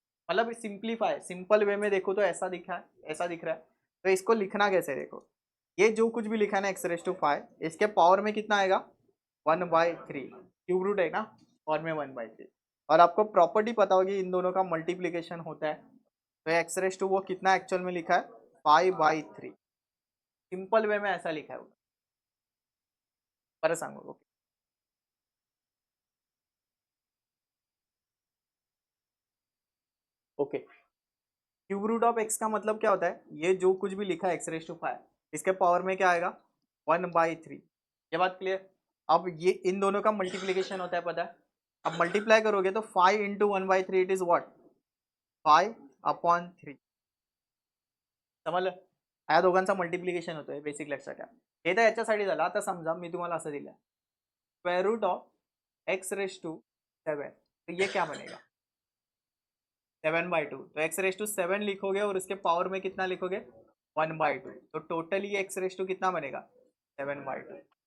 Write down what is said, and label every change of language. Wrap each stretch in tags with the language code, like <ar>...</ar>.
<hi>मतलब simplify, simple way में देखो तो ऐसा दिखा है, ऐसा दिख रहा है, तो इसको लिखना कैसे, देखो ये जो कुछ भी लिखा है ना x⁵, इसके पावर में कितना आएगा 1/3, क्यूब रूट है ना, और में 1/3, और आपको प्रॉपर्टी पता होगी इन दोनों का मल्टीप्लीकेशन होता है, तो x⁵ वो कितना एक्चुअल में लिखा है 5/3, सिंपल वे में ऐसा लिखा है, पर सांगो, okay. Okay, cube root of x का मतलब क्या होता है, ये जो कुछ भी लिखा है x⁵, इसके पावर में क्या आएगा 1/3, ये बात क्लियर। अब ये इन दोनों का मल्टीप्लीकेशन होता है, पता है, अब मल्टीप्लाई करोगे तो 5 × 1/3 इट इज व्हाट 5/3,</hi> <mr>समजलं, ह्या दोघांचा मल्टिप्लिकेशन होतोय, बेसिक लक्षात ठेवा, हे तर याच्यासाठी झालं। आता समजा मी तुम्हाला असं दिलं</mr> <hi>√(x⁷7), तो ये क्या बनेगा 7/2, तो x⁷7 लिखोगे और उसके पावर में कितना लिखोगे 1/2, तो टोटली x⁷ कितना बनेगा 7/2।</hi>